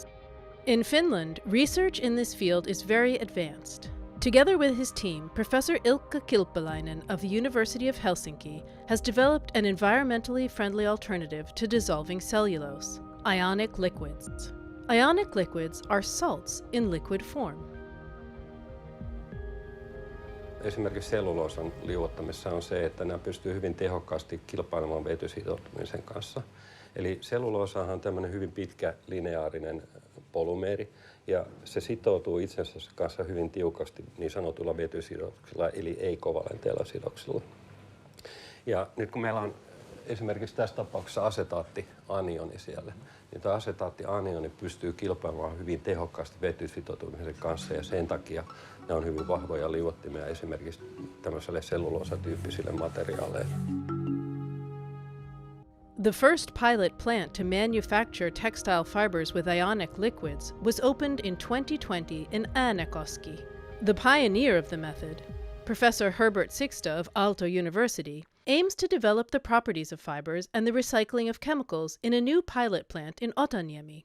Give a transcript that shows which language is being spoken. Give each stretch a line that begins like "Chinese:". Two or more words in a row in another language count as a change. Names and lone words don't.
English: In Finland, research in this field is very advanced. Together with his team, Professor Ilkka Kilpeläinen of the University of Helsinki has developed an environmentally friendly alternative to dissolving cellulose, ionic liquids. Ionic liquids are salts in liquid form.
Finnish: Esimerkiksi selluloosan liuottamisessa on se, että nämä pystyy hyvin tehokkaasti kilpailemaan vetysitoutumisen kanssa. Eli selluloosahan on tämmöinen hyvin pitkä lineaarinen polymeeri, ja se sitoutuu itsensä kanssa hyvin tiukasti niin sanotulla vetysidoksilla, eli ei-kovalenteilla sidoksilla. Ja nyt kun meillä on esimerkiksi tässä tapauksessa asetaattianioni siellä, niin tämä asetaattianioni pystyy kilpailemaan hyvin tehokkaasti vetysitoutumisen kanssa, ja sen takia ne on hyvin vahvoja liuottimia esimerkiksi tämmöiselle selluloosatyyppisille materiaaleille.
English: The first pilot plant to manufacture textile fibers with ionic liquids was opened in 2020 in Äänekoski. The pioneer of the method, Professor Herbert Sixta of Aalto University, aims to develop the properties of fibers and the recycling of chemicals in a new pilot plant in Otaniemi.